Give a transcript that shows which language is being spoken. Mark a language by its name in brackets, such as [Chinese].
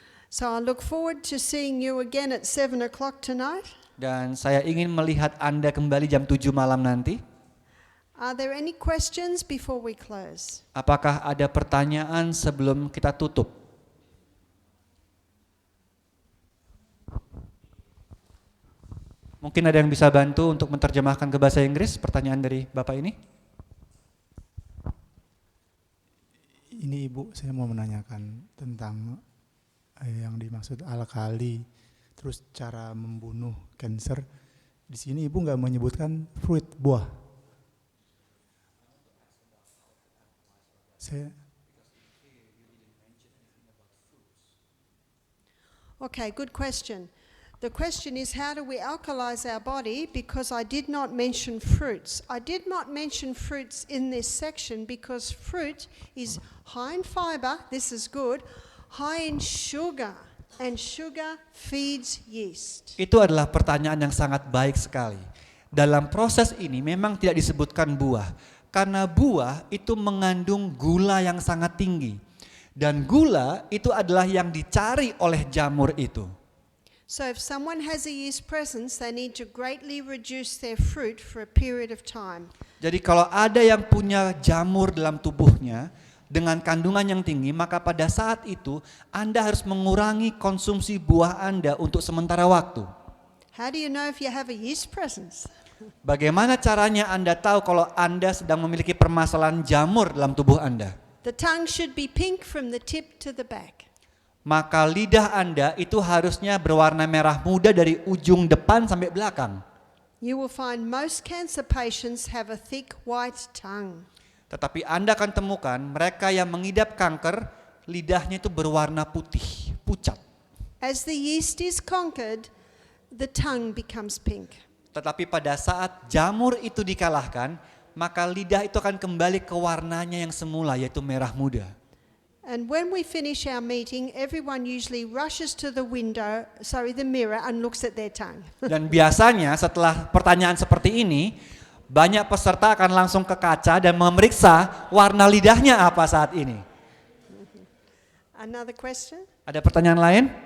[English] So I look forward to seeing you again at 7 o'clock tonight. [Indonesian] Dan saya ingin melihat Anda kembali jam 7 malam nanti. [English] Are there any questions before we close? [Indonesian] Apakah ada pertanyaan sebelum kita tutup? Mungkin ada yang bisa bantu untuk menerjemahkan ke bahasa Inggris pertanyaan dari Bapak ini? Ini Ibu, saya mau menanyakan tentang yang dimaksud alkali, terus cara membunuh kanker. Di sini Ibu nggak menyebutkan fruit, buah. [English] Okay, good question. The question is, how do we alkalize our body? Because I did not mention fruits. I did not mention fruits in this section because fruit is high in fiber, this is good, high in sugar, and sugar feeds yeast. [Indonesian] Itu adalah pertanyaan yang sangat baik sekali. Dalam proses ini memang tidak disebutkan buah, karena buah itu mengandung gula yang sangat tinggi. Dan gula itu adalah yang dicari oleh jamur itu. [English] So if someone has a yeast presence, they need to greatly reduce their fruit for a period of time. [Indonesian] Jadi kalau ada yang punya jamur dalam tubuhnya dengan kandungan yang tinggi, maka pada saat itu Anda harus mengurangi konsumsi buah Anda untuk sementara waktu. [English] How do you know if you have a yeast presence? [Indonesian] Bagaimana caranya Anda tahu kalau Anda sedang memiliki permasalahan jamur dalam tubuh Anda? [English] The tongue should be pink from the tip to the back. [Indonesian] Maka lidah Anda itu harusnya berwarna merah muda dari ujung depan sampai belakang. [English] You will find most cancer patients have a thick white tongue. [Indonesian] Tetapi Anda akan temukan mereka yang mengidap kanker, lidahnya itu berwarna putih, pucat. [English] As the yeast is conquered, the tongue becomes pink. [Indonesian] Tetapi pada saat jamur itu dikalahkan, maka lidah itu akan kembali ke warnanya yang semula, yaitu merah muda. [English] And when we finish our meeting, everyone usually rushes to the mirror and looks at their tongue. [Indonesian] Dan biasanya setelah pertanyaan seperti ini, banyak peserta akan langsung ke kaca dan memeriksa warna lidahnya apa saat ini. [English] Another question? [Indonesian] Ada pertanyaan lain?